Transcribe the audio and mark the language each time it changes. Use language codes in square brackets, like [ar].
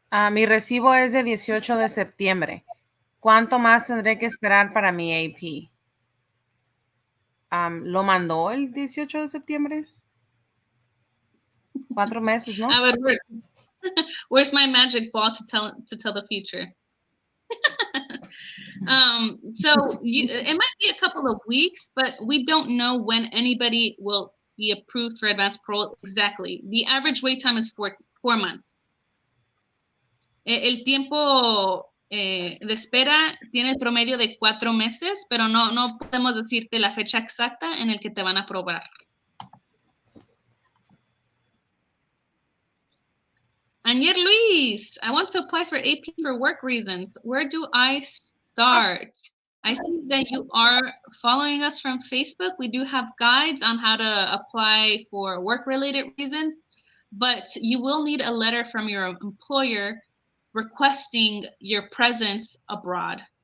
[es] Mi recibo es de 18 de septiembre. ¿Cuánto más tendré que esperar para mi AP? ¿Lo mandó el 18 de septiembre? 4 meses, ¿no? A ver, [en] where's my magic ball to tell the future? So it might be a couple of weeks, but we don't know when anybody will be approved for advanced parole exactly. The average wait time is 4 months. [es] El tiempo de espera tiene el promedio de 4 meses, pero no podemos decirte la fecha exacta en el que te van a aprobar. [en] Anier Luis, I want to apply for AP for work reasons. Where do I start? I see that you are following us from Facebook. We do have guides on how to apply for work-related reasons, but you will need a letter from your employer requesting your presence abroad.